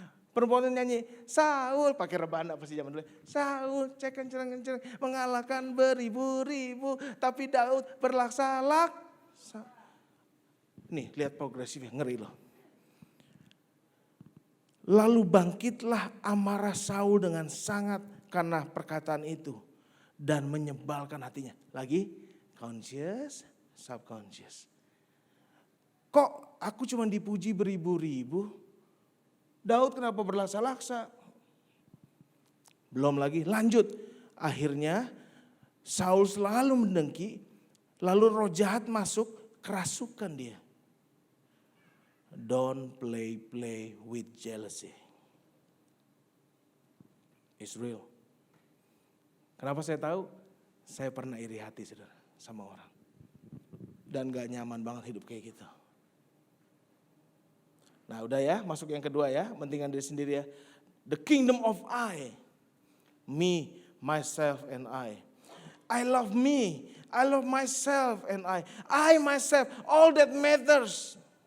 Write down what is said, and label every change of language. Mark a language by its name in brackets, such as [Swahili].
[Indonesian] Perempuan ini nyanyi, Saul, pakai rebana pasti zaman dulu. Saul, cek kenceng-kenceng, mengalahkan beribu-ribu, tapi Daud berlaksalak. Nih, lihat progresifnya, ngeri loh. Lalu bangkitlah amarah Saul dengan sangat karena perkataan itu. Dan menyebalkan hatinya. Lagi, conscious, subconscious. Kok aku cuma dipuji beribu-ribu? Daud kenapa berlaksa-laksa? Belum lagi, lanjut. Akhirnya Saul selalu mendengki, lalu roh jahat masuk, kerasukan dia. [English] Don't play with jealousy. It's real. [Indonesian] Kenapa saya tahu? Saya pernah iri hati, saudara, sama orang. Dan gak nyaman banget hidup kayak gitu. Nah udah ya, masuk yang kedua ya, pentingan diri sendiri ya. [English] The kingdom of I, me, myself and I. I love me, I love myself and I myself, all that matters.